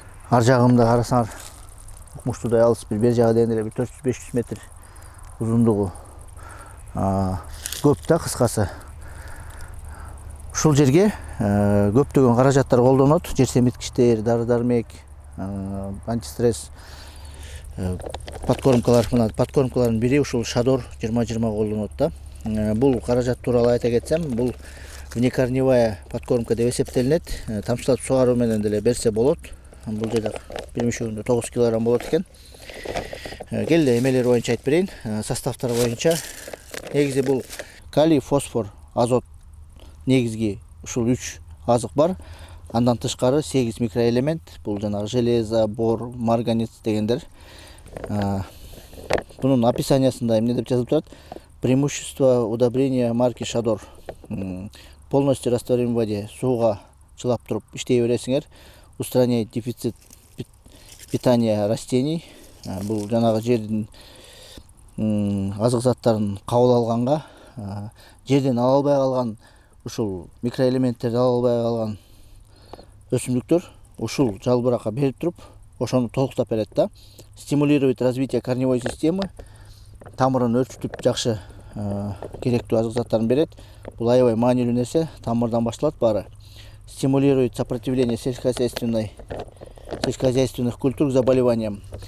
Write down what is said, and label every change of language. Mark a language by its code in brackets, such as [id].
[ky] Ар жагында карасаңар, укмуштуудай алыс бер жагы дегенде 400-500 метр узундугу көп да, кыскасы. Ушул жерге көптөгөн каражаттар колдонот. Жер семиткичтер, дары-дармек, антистресс, подкормкалар. Мына подкормкалардын бири ушул Шадор 20-20 колдонот да. Бул каражат тууралуу айта кетсем, бул внекорневая подкормка деп эсептелинет. Тамчылатып сугаруу менен деле берсе болот. Бул жерде бир мешөгүндө 9 кг болот экен. Келди эмелер боюнча айтып берейин. Составтары боюнча негизи бул калий, фосфор, азот негизги ушул 3 азык бар. Андан тышкары 8 микроэлемент. Бул жанагы железо, бор, марганец дегендер. Бунун описаниясында эмне деп жазылып турат? [ru] Преимущество удобрения марки Шадор. Полностью растворим в воде. [ky] Сууга чылап туруп иштей бересиңер. [ru] Устраняет дефицит питания растений. [ky] Бул жанагы жердин азык заттарын кабыл алганга, жерден ала албай калган ушул микроэлементтерди ала албай калган өсүмдүктөр ушул жалбыракка берип туруп, ошону толуктап берет да. [ru] Стимулирует развитие корневой системы. [ky] Тамырын өрчүтүп жакшы керектүү азык заттарын берет. Бул аябай маанилүү нерсе, тамырдан башталат баары. [ru] Стимулирует сопротивление сельскохозяйственных культур к заболеваниям.